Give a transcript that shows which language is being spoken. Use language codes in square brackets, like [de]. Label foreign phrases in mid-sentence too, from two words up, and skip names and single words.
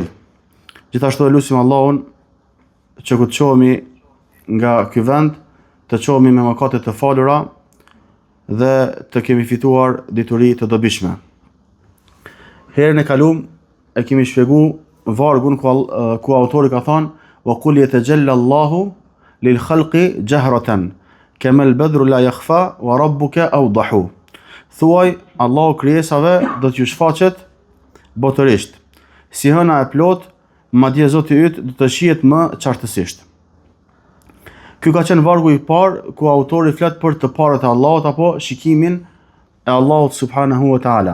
[sq] Gjithashtu elusim Allahun që ku të qohemi nga ky vend, të qohemi me mëkate të falura dhe të kemi fituar dituri të dobishme. Herën e kaluam e kemi shpjeguar vargun ku autori ka thënë: [ar] "وقل يتجلى الله للخلق جهرة كما البدر لا يخفى وربك أوضح." [sq] Thuaj, Allahu krijesave do t'ju shfaqet botërisht, si hëna e plot, madje Zoti yt do të shihet më qartësisht. Ky ka qenë vargu i parë ku autori flet për të parët e Allahut apo shikimin e Allahut [ar] سبحانه وتعالى.